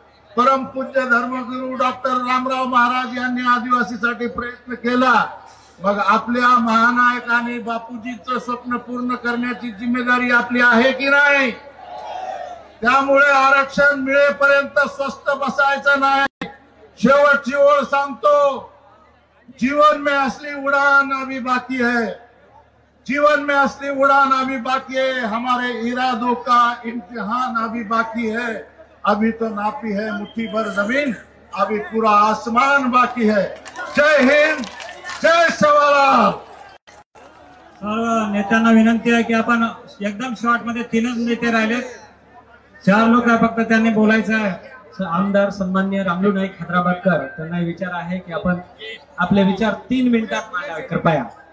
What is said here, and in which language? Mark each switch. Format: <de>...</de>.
<mr>परमपूज्य धर्मगुरू डॉक्टर रामराव महाराज यांनी आदिवासीसाठी प्रयत्न केला. मग आपल्या महानायकांनी बापूजीचं स्वप्न पूर्ण करण्याची जिम्मेदारी आपली आहे की नाही? त्यामुळे आरक्षण मिळेपर्यंत स्वस्थ बसायचं नाही. शेवटची ओळ सांगतो,</mr> <hi>जीवन में असली उड़ान अभी बाकी है, जीवन में असली उड़ान अभी बाकी है, हमारे इरादों का इम्तिहान अभी बाकी है. अभी तो नापी है मुट्ठी भर जमीन, अभी पूरा आसमान बाकी है.</hi> <mr>जय हिंद, जय सवालाल. सर्व नेत्यांना विनंती आहे की आपण एकदम शॉर्ट मध्ये 3च नेते राहिलेत, 4 लोक फक्त त्यांनी बोलायचं आहे. आमदार सन्माननीय रामलू नाईक हैदराबादकर, त्यांना विचार आहे की आपण आपले विचार 3 मिनिटात मांडावे कृपया.</mr>